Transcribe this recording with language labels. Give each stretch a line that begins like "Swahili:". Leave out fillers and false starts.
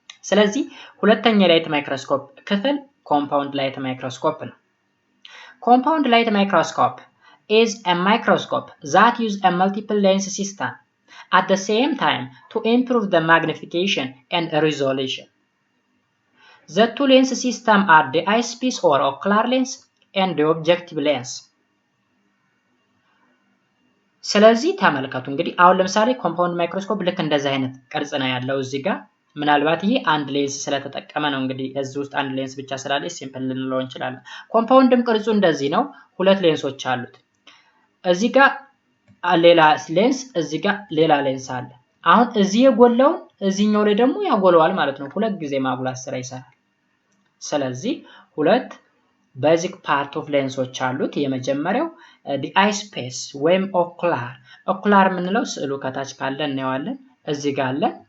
Amharic: ስለዚህ ሁለተኛ ላይት ማይክሮስኮፕ
English: ክፍል ኮምፓውንድ ላይት ማይክሮስኮፕ ነው። ኮምፓውንድ ላይት ማይክሮስኮፕ is a microscope that use a multiple lens system at the same time to improve the magnification and resolution. The two lens system are the eyepiece or ocular lens and the objective lens.
Amharic: ስለዚህ ተመልከቱ እንግዲህ አሁን ለምሳሌ ኮምፓውንድ ማይክሮስኮፕ ልክ እንደዚህ አይነት ቅርጽ ነው ያለው እዚህ ጋር። ምናልባት ይሄ አንድ ሌንስ ስለተጠቀመ ነው እንግዲህ እዚህ ውስጥ አንድ ሌንስ ብቻ ስላለ ሲምፕል ልንለው እንችላለን። ኮምፓውንድም ቅርጹ እንደዚህ ነው። ሁለት ሌንሶች አሉት። እዚህ ጋር ሌላ ሌንስ፣ እዚህ ጋር ሌላ ሌንስ አለ። አሁን እዚህ የጎላውን እዚህኛው ላይ ደግሞ ያጎለዋል ማለት ነው። ሁለት ጊዜ ማጉላት ስራ ይሰራል። ስለዚህ ሁለት ቤዚክ ፓርት ኦፍ ሌንሶች አሉት። የመጀመሪያው
English: the eye space
Amharic: ወይም ኦኩላር። ኦኩላር የምንለው ስዕሉ ከታች ካለ እናየዋለን። እዚህ ጋር አለ